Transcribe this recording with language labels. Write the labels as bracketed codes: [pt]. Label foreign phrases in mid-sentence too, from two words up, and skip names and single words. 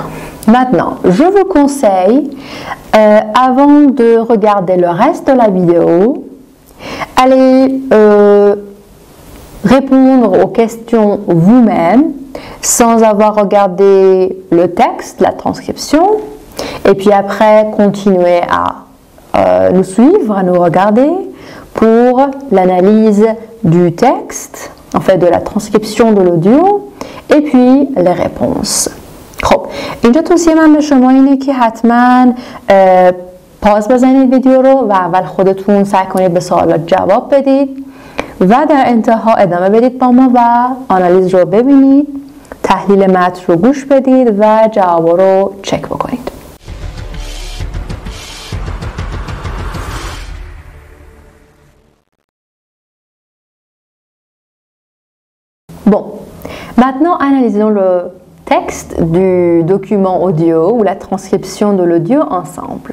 [fr] Maintenant, je vous conseille, avant de regarder le reste de la vidéo, Allez répondre aux questions vous-même sans avoir regardé le texte, la transcription, et puis après continuer à nous suivre, à nous regarder pour l'analyse du texte, en fait de la transcription de l'audio, et puis les réponses. [fa] خب اینجا توصیه من به شما اینه که حتما پاز بزنید ویدیو رو و اول خودتون سعی کنید به سوالات جواب بدید و در انتها ادامه بدید با ما و آنالیز رو ببینید، تحلیل متن رو گوش بدید و جواب رو چک بکنید. [fr] Bon, maintenant analysons le texte du document audio ou la transcription de l'audio ensemble.